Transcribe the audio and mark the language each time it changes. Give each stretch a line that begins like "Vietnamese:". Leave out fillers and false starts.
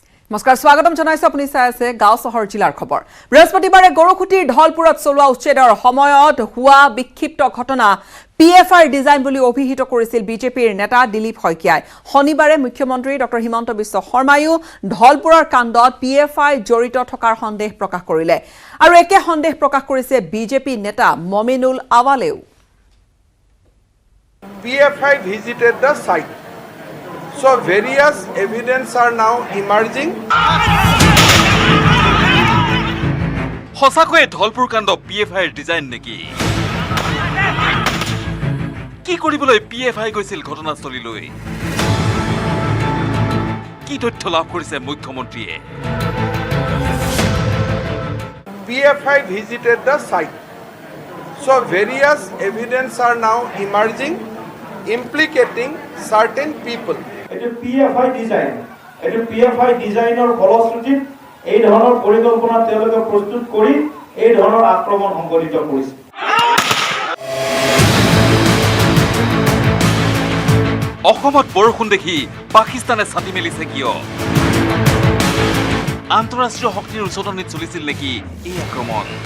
Assamese: নমস্কাৰ স্বাগতম জনাইছো আপুনি চাই আছে গাঁও চহৰ জিলাৰ খবৰ বৃহস্পতিবাৰে গৰুখুটিৰ ঢলপুৰত চলোৱা উচ্ছেদৰ সময়ত হোৱা বিক্ষিপ্ত ঘটনা পিএফআই ডিজাইন বুলি অভিহিত কৰিছিল বিজেপিৰ নেতা দিলীপ শইকীয়াই শনিবাৰে মুখ্যমন্ত্ৰী ডক্টৰ হিমন্ত বিশ্ব শৰ্মায়ো ঢলপুৰৰ কাণ্ডত পিএফআই জড়িত থকাৰ সন্দেহ প্ৰকাশ কৰিলে আৰু একে সন্দেহ প্ৰকাশ কৰিছে বিজেপি নেতা Mominul আৱালেও
English: PFI visited the site. So various evidence are now emerging.
Assamese: হসাকয়ে Dhalpur কাণ্ড পিএফআই ডিজাইন নেকি কি কৰিবলৈ পিএফআই গৈছিল ঘটনাস্থলীলৈ কি তথ্য লাভ কৰিছে মুখ্যমন্ত্ৰীয়ে
English: PFI visited the site. So various evidence are now emerging implicating certain people.
Assamese: এটা পিএফআই ডিজাইন এটা পিএফআই ডিজাইনৰ ফলশ্ৰুতিত এই ধৰণৰ পৰিকল্পনা তেওঁলোকে প্ৰস্তুত কৰি এই ধৰণৰ আক্ৰমণ সংঘটিত কৰিছে অসমত বৰষুণ দেখি পাকিস্তানে ছাতি মেলিছে কিয় আন্তঃৰাষ্ট্ৰীয় শক্তিৰ উচতনিত চলিছিল নেকি এই আক্ৰমণ